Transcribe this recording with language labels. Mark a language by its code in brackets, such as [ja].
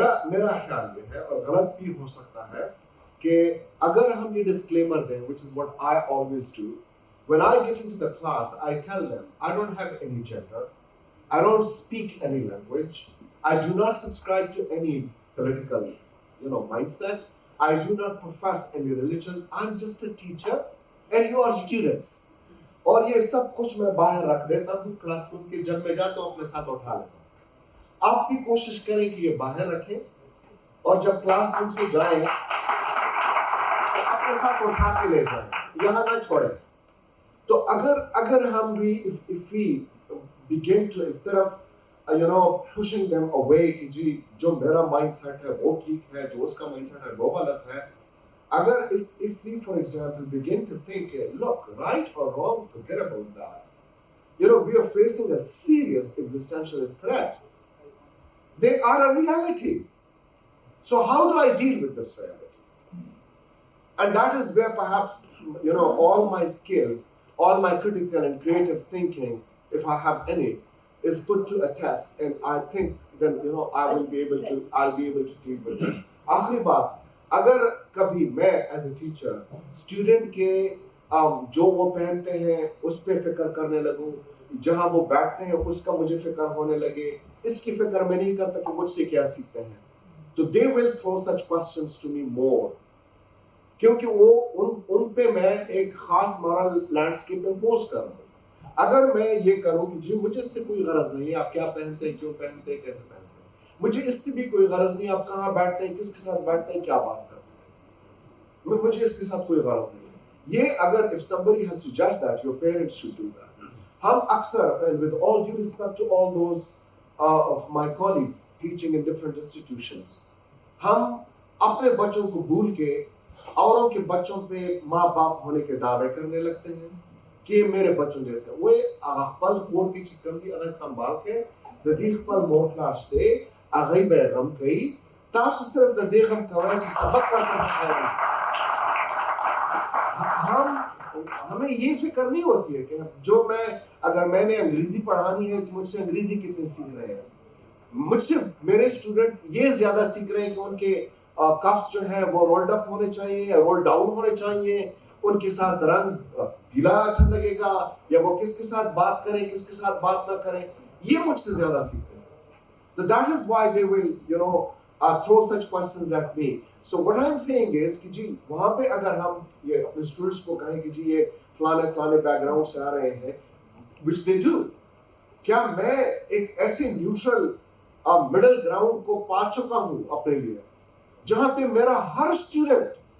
[hi] मेरा ख्याल ये है और गलत भी हो सकता है कि अगर हम ये डिस्क्लेमर दें, [en] which is what I always do, when I get into the class, I tell them I don't have any gender, I don't speak any language, I do not subscribe to any political, mindset, I do not profess any religion, I'm just a teacher and you are students. [hi] और ये सब कुछ मैं बाहर रख देता हूँ classroom के, जब मैं जाता हूँ अपने साथ उठा लेता हूँ। आप भी कोशिश करें कि ये बाहर रखें और जब क्लासरूम से जाएं तो अपने साथ उठा के ले जाएं, यहाँ ना छोड़ें। तो अगर हम भी [en] if we begin to instead of pushing them away [hi] कि जी जो मेरा mindset है वो ठीक है, जो उसका mindset है वो गलत है, [en] अगर if we for example begin to think look, right or wrong, forget about that, we are facing a serious existentialist threat, they are a reality, so how do I deal with this reality? And that is where perhaps all my skills, all my critical and creative thinking, if I have any, is put to a test, and I think then I'll be able to deal with it. [hi] आखिरी बात, अगर कभी मैं [en] as a teacher [hi] student के जो वो पहनते हैं उस पे फिक्र करने लगूं, जहां वो बैठते हैं उसका मुझे फिक्र होने लगे, इसकी फिक्र मैं नहीं करता कि मुझसे क्या सीखते हैं, तो [en] they will throw such questions to me more, [hi] क्योंकि वो उन पे मैं एक खास moral landscape impose कर रहा हूँ। अगर मैं ये करूं कि जी मुझे इससे कोई गरज नहीं है आप क्या पहनते हैं, क्यों पहनते हैं, कैसे पहनते हैं, मुझे इससे भी कोई गरज नहीं आप कहाँ बैठते हैं, किसके साथ बैठते हैं, क्या बात करते हैं, मुझे इसके साथ कोई गरज नहीं है। ये अगर [en] if somebody has to judge that, your parents should do that. [hi] हम अक्सर, [en] and with all due respect to all those of my colleagues teaching in different institutions, [hi] हम अपने बच्चों को भूल के औरों के बच्चों पे माँ बाप होने के दावे करने लगते हैं कि मेरे बच्चों जैसे वो अगल कोर की चिकन अगर संभाल के नदीख पर मोटलाशते अगई बेगम कई तासु सिर्फ नदीगम कवरा जी सबक पढ़ते सिखाएंगे। हमें ये फिक्र नहीं होती है कि जो अगर मैंने अंग्रेजी पढ़ानी है तो मुझसे अंग्रेजी कितने सीख रहे हैं, मुझसे मेरे स्टूडेंट ये ज्यादा सीख रहे हैं कि उनके कफ्स जो है वो रोल्ड अप होने चाहिए या रोल डाउन होने चाहिए, उनके साथ रंग पीला अच्छा लगेगा या वो किसके साथ बात करें किसके साथ बात ना करें, ये मुझसे ज्यादा सीखते हैं। [en] So that is why they will throw such questions at me. So what I'm saying is [hi] कि जी वहाँ पे अगर हम ये अपने स्टूडेंट्स को कहें कि जी ये फलाने बैकग्राउंड से आ रहे हैं, [en] which they do, [hi] क्या मैं एक ऐसे न्यूट्रल मिडिल ग्राउंड को पा चुका हूँ अपने लिए जहाँ पे मेरा हर स्टूडेंट